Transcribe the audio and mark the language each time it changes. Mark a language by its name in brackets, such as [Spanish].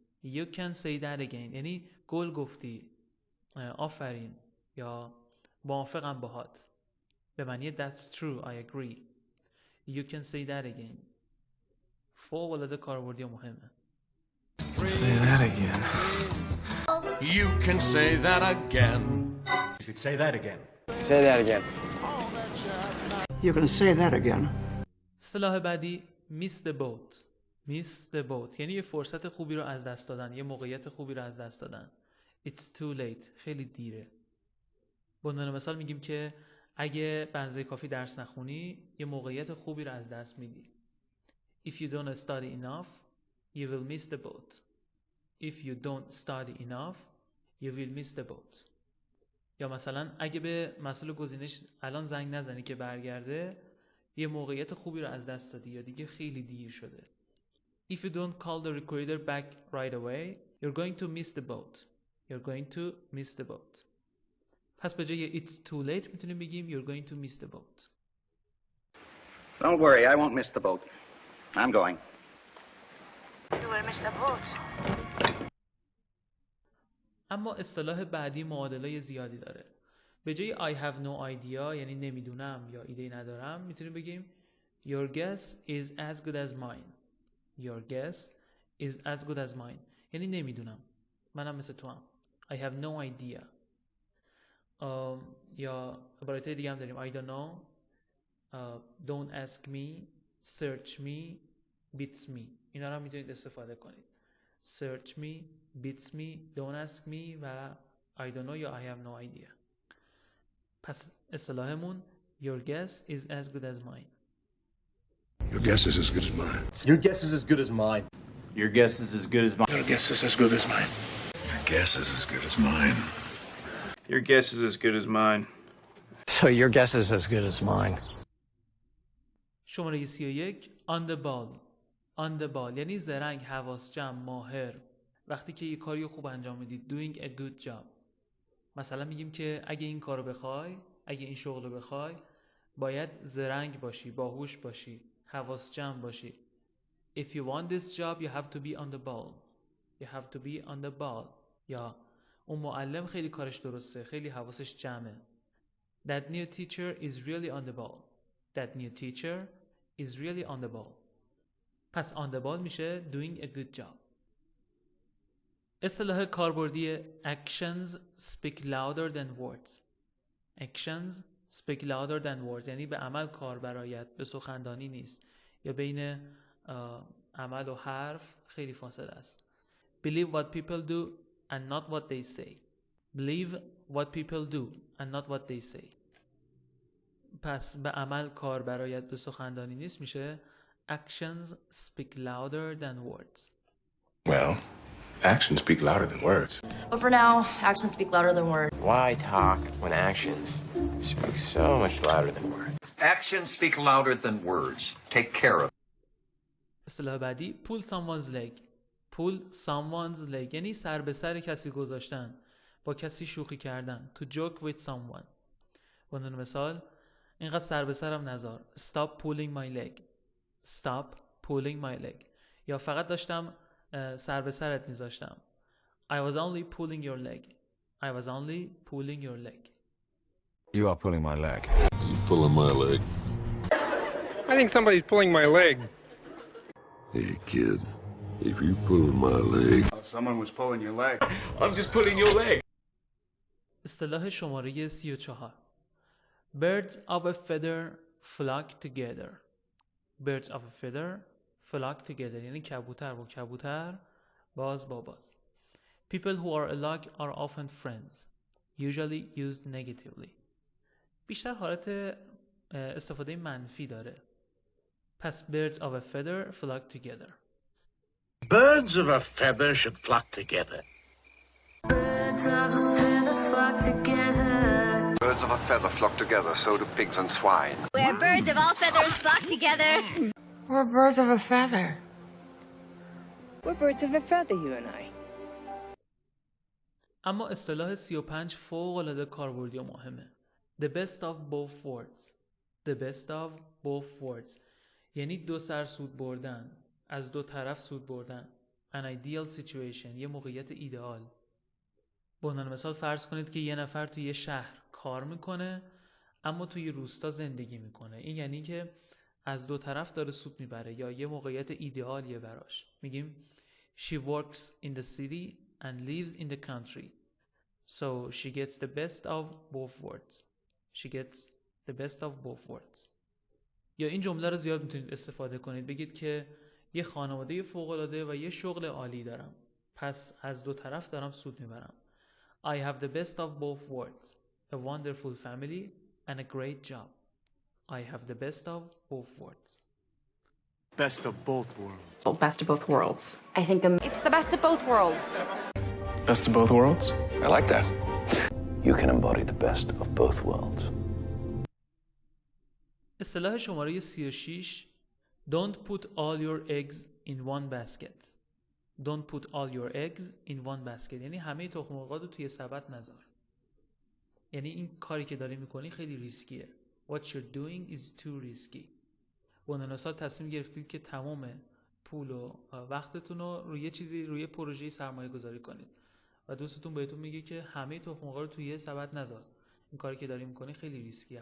[English] You can say that again [Persian] یعنی گل گفتی، آفرین یا موافقم باهات. به معنی [English] that's true, I agree. You can say that again. [Persian] فوق العاده کاربردی و مهمه. [English] Say that again. You can say that again. You could say that again. Say that again. You can say that again. [Persian] اصطلاح بعدی [English] miss the boat. miss the boat [Persian] یعنی یه فرصت خوبی رو از دست دادن، یه موقعیت خوبی رو از دست دادن. [English] It's too late. [Persian] خیلی دیره. به عنوان مثال میگیم که اگه به اندازه کافی درس نخونی یه موقعیت خوبی رو از دست میدی. [English] If you don't study enough, you will miss the boat. If you don't study enough, you will miss the boat. [Persian] یا مثلا اگه به مسئول گزینش الان زنگ نزنی که برگرده یه موقعیت خوبی رو از دست دادی یا دیگه خیلی دیر شده. [English] If you don't call the recruiter back right away, you're going to miss the boat. You're going to miss the boat. [Persian] پس به جای [English] it's too late [Persian] میتونیم بگیم [English] you're going to miss the boat. Don't worry, I won't miss the boat. I'm going. You will miss the boat. [Persian] اما اصطلاح بعدی معادلای زیادی داره. به جای [English] I have no idea [Persian] یعنی نمیدونم یا ایده ندارم میتونیم بگیم [English] Your guess is as good as mine. Your guess is as good as mine [Persian] یعنی نمیدونم. منم مثل تو هم. [English] I have no idea. [Persian] یا عبارتهای دیگه هم داریم [English] I don't know, don't ask me, search me, beats me. [Persian] اینا رو هم میتونید استفاده کنید. [English] Search me, beats me, don't ask me و I don't know یا I have no idea. [Persian] پس اصطلاحمون [English] Your guess is as good as mine. Your guess is as good as mine. Your guess is as good as mine. Your guess is as good as mine. Your guess is as good as mine. Your guess is as good as mine. Your guess is as good as mine. So your guess is as good as mine. شماره 31 on the ball. On the ball [Persian] یعنی زرنگ، حواس جمع، ماهر. وقتی که یه کاری خوب انجام میدید [English] doing a good job. [Persian] مثلا میگیم که اگه این کارو بخوای، اگه این شغلو بخوای، باید زرنگ باشی، باهوش باشی، حواس جمع باشی. [English] If you want this job, you have to be on the ball. You have to be on the ball. [Persian] یا اون معلم خیلی کارش درسته، خیلی حواسش جمعه. [English] That new teacher is really on the ball. That new teacher is really on the ball. پس on the ball میشه doing a good job. [Persian] اصطلاح کاربردی [English] actions speak louder than words. Actions speak louder than words [Persian] یعنی به عمل کار برایت، به سخندانی نیست، یا بین عمل و حرف خیلی فاصله است. [English] Believe what people do and not what they say. Believe what people do and not what they say. [Persian] پس به عمل کار برایت، به سخندانی نیست میشه [English] actions speak louder than words. Well, actions speak louder than words. But for now, actions speak louder than words. Why talk when actions speak so much louder than words? Actions speak louder than words. Take care of. [Persian] اصطلاح بعدی [English] pull someone's leg. Pull someone's leg [Persian] یعنی سر به سر کسی گذاشتن، با کسی شوخی کردن. [English] To joke with someone. [Persian] به عنوان مثال اینقدر سر به سرم نذار. [English] Stop pulling my leg. Stop pulling my leg. [Persian] یا فقط داشتم سر به سرت میذاشتم. [English] I was only pulling your leg. I was only pulling your leg. You are pulling my leg. You pulling my leg? I think somebody's pulling my leg. Hey, kid. If you pulling my leg... Someone was pulling your leg. I'm just pulling your leg. [Persian] اصطلاح شماره [English] 34 Birds of a feather flock together. Birds of a feather flock together [Persian] یعنی کبوتر با کبوتر، باز با باز. [English] People who are alike are often friends. Usually used negatively. [Persian] بیشتر حالت استفاده منفی داره. [English] پس birds of a feather flock together. Birds of a feather should flock together. Birds of a feather flock together. Birds of a feather flock together, so do pigs and swine. Where birds of all feathers flock together. We're birds of a feather. We're birds of a feather, you and I. [Persian] اما اصطلاح 35 فوق‌العاده کاربردی و مهمه. [English] The best of both worlds. The best of both worlds [Persian] یعنی دو سر سود بردن، از دو طرف سود بردن. [English] An ideal situation [Persian] یه موقعیت ایدئال. به عنوان مثال فرض کنید که یه نفر توی یه شهر کار میکنه اما توی روستا زندگی میکنه. این یعنی که از دو طرف داره سود میبره یا یه موقعیت ایدئالیه براش. [English] میگیم she works in the city and lives in the country. So she gets the best of both worlds. She gets the best of both worlds. [Persian] یا این جمله رو زیاد میتونید استفاده کنید. بگید که یه خانواده فوق‌العاده و یه شغل عالی دارم. پس از دو طرف دارم سود میبرم. [English] I have the best of both worlds. A wonderful family and a great job. I have the best of both worlds. Best of both worlds. Oh, best of both worlds. I think it's the best of both worlds. Best of both worlds? I like that. You can embody the best of both worlds. [Persian] اصطلاح شماره [English] 36 Don't put all your eggs in one basket. Don't put all your eggs in one basket. [Persian] یعنی همه تخم مرغات رو توی سبد نذار. یعنی این کاری که داری میکنی خیلی ریسکیه. [English] What you're doing is too risky. [Persian] به عنوان مثال تصمیم گرفتید که تمام پول و وقتتون رو روی پروژه سرمایه گذاری کنید و دوستتون بهتون میگه که همه تخم مرغا رو توی سبد نذار. این کاری که داری میکنی خیلی ریسکیه.